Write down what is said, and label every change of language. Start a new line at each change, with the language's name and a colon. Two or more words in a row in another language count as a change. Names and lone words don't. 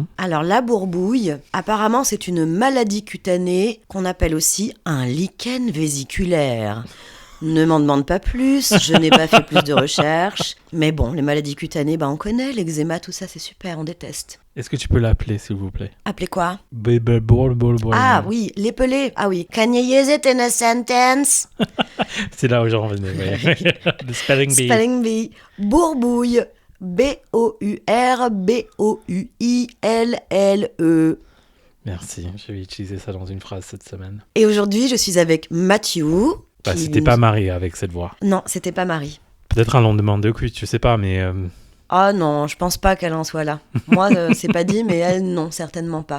French: Alors la bourbouille, apparemment c'est une maladie cutanée qu'on appelle aussi un lichen vésiculaire. Ne m'en demande pas plus, je n'ai pas fait plus de recherches. Mais bon, les maladies cutanées, on connaît, l'eczéma, tout ça c'est super, on déteste. Est-ce que tu peux l'appeler, s'il vous plaît? Appelez quoi? Ah, oui, l'épeler. Ah oui.
English: Can you use it in a sentence?
French: C'est là où j'en revenais. Ouais. Le
English: spelling bee. Spelling bee.
French: Bourbouille. B-O-U-R-B-O-U-I-L-L-E. Merci, je vais utiliser ça dans une phrase cette semaine. Et aujourd'hui, je suis avec Mathieu. C'était pas Marie avec cette voix. Non, c'était pas Marie. Peut-être un lendemain de cuite, je sais pas, mais... Ah non, je pense pas qu'elle en soit là. Moi, c'est pas dit, mais elle, non, certainement pas.